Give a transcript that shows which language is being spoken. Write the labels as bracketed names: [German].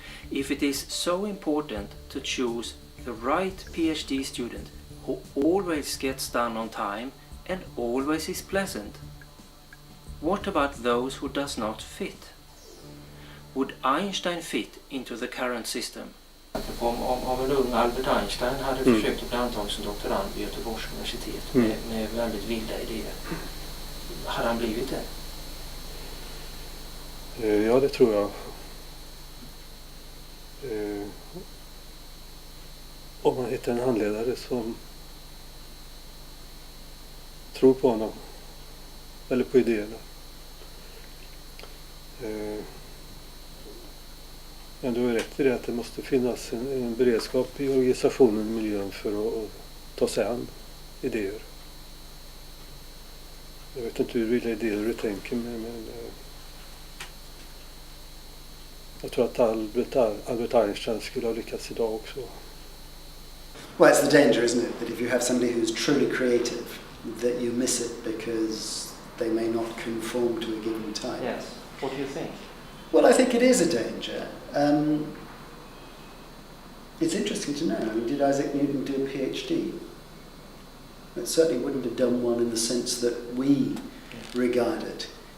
[English] If it is so important to choose the right PhD student who always gets done on time and always is pleasant, what about those who does not fit? Would Einstein fit into the current system? [Swedish] Om en ung Albert Einstein hade försökt att bli antagen som doktorand vid Göteborgs universitet med väldigt vilda idéer, hade han blivit det? Ja, det tror jag. Om man hittar en handledare som tror på honom eller på idéerna. Men du har rätt i det att det måste finnas en beredskap i organisationen och miljön för att ta sig an idéer. Jag vet inte hur vilka idéer du tänker, men jag tror att Albert Einstein skulle ha lyckats idag också. [English] Well, it's the danger, isn't it, that if you have somebody who's truly creative, that you miss it because they may not conform to a given type. Yes. What do you think? Well, I think it is a danger. It's interesting to know. Did Isaac Newton do a PhD? It certainly wouldn't have done one in the sense that we regard it.